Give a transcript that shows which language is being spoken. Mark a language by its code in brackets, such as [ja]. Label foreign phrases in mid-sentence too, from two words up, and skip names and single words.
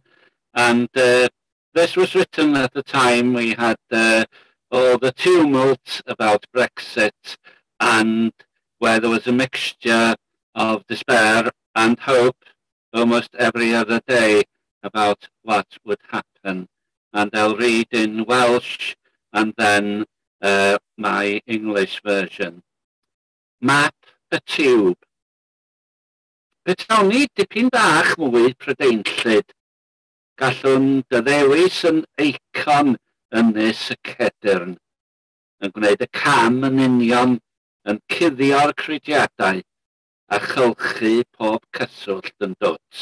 [en] And this was written at the time we had all the tumult about Brexit, and where there was a mixture of despair and hope almost every other day about what would happen. And I'll read in Welsh and then my English version. [cy] Map y tiwb. Betawn ni dipyn bach mwy Prydeinllyd. Gallwn dy ddewis yn eicon ynys y cedyrn, yn gwneud y cam yn union, yn cuddio'r crudiadau, a chylchu pob cyswllt yn dwt.